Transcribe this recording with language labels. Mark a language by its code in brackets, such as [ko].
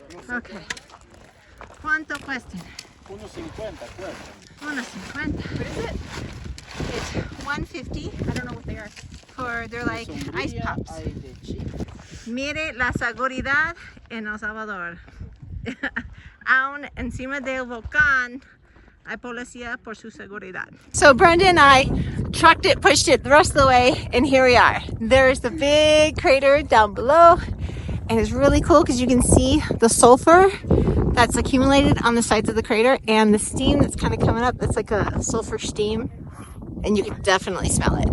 [es] Okay. ¿Cuánto cuestan? 1.50 cuesta. [en] 1.50. What is it? It's 150. I don't know what they are. They're like ice pops. [es] Mire la seguridad en El Salvador. Aún encima del volcán hay policía por su seguridad. [en] So Brenda and I trucked it, pushed it the rest of the way, and here we are. There's the big crater down below, and it's really cool because you can see the sulfur that's accumulated on the sides of the crater and the steam that's kind of coming up. That's like a sulfur steam, and you can definitely smell it.